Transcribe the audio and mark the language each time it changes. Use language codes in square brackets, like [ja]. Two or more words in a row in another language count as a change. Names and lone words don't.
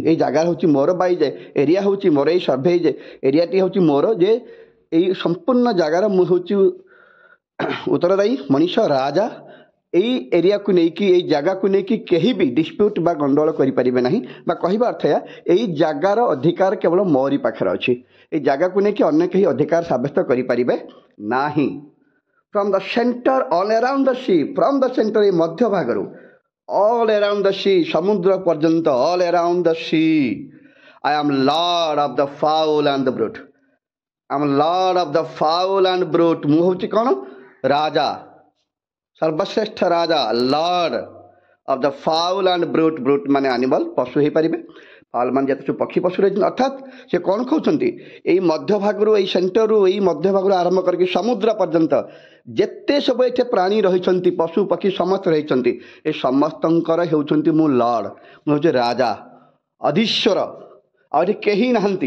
[or] ଏଇ ଜାଗା ହେଉଛି ମୋର ବା ଏଇ ଏରିଆ ହେଉଛି ମୋର, ଏଇ ସର୍ଭେ ଏରିଆଟି ହେଉଛି ମୋର, ଯେ ଏଇ ସମ୍ପୂର୍ଣ୍ଣ ଜାଗାର ମୁଁ ହେଉଛି ଉତ୍ତରଦାୟୀ ମଣିଷ, ରାଜା। ଏଇ ଏରିଆକୁ ନେଇକି, ଏଇ ଜାଗାକୁ ନେଇକି କେହି ବି ଡିସ୍ପ୍ୟୁଟ୍ ବା ଗଣ୍ଡଗୋଳ କରିପାରିବେ ନାହିଁ। ବା କହିବା ଅର୍ଥ ଏହା, ଏଇ ଜାଗାର ଅଧିକାର କେବଳ ମୋରି ପାଖରେ ଅଛି। ଏଇ ଜାଗାକୁ ନେଇକି ଅନ୍ୟ କେହି ଅଧିକାର ସାବ୍ୟସ୍ତ କରିପାରିବେ ନାହିଁ। [en] From the center all around the sea, from the center এই ମଧ୍ୟଭାଗରୁ all around the sea, [or] ସମୁଦ୍ର ପର୍ଯ୍ୟନ୍ତ, [en] all around the sea, I am lord of the fowl and the brute. I am lord of the fowl and brute. [or] ମୁଁ ହେଉଛି କ'ଣ? ରାଜା, ସର୍ବଶ୍ରେଷ୍ଠ ରାଜା, [en] lord of the fowl and brute. [or] ବ୍ରୁଟ୍ ମାନେ ଆନିମଲ୍, ପଶୁ ହେଇପାରିବେ। ଫାଉଲ୍ ମାନେ ଯେତେ ସବୁ ପକ୍ଷୀ ପଶୁ ରହିଛନ୍ତି। ଅର୍ଥାତ୍ ସେ କ'ଣ କହୁଛନ୍ତି, ଏଇ ମଧ୍ୟଭାଗରୁ, ଏଇ ସେଣ୍ଟରରୁ, ଏଇ ମଧ୍ୟଭାଗରୁ ଆରମ୍ଭ କରିକି ସମୁଦ୍ର ପର୍ଯ୍ୟନ୍ତ ଯେତେ ସବୁ ଏଠି ପ୍ରାଣୀ ରହିଛନ୍ତି, ପଶୁ ପକ୍ଷୀ ସମସ୍ତେ ରହିଛନ୍ତି, ଏ ସମସ୍ତଙ୍କର ହେଉଛନ୍ତି ମୁଁ ଲର୍ଡ଼, ମୁଁ ହେଉଛି ରାଜା ଅଧୀଶ୍ୱର, ଆଉ ଏଠି କେହି ନାହାନ୍ତି।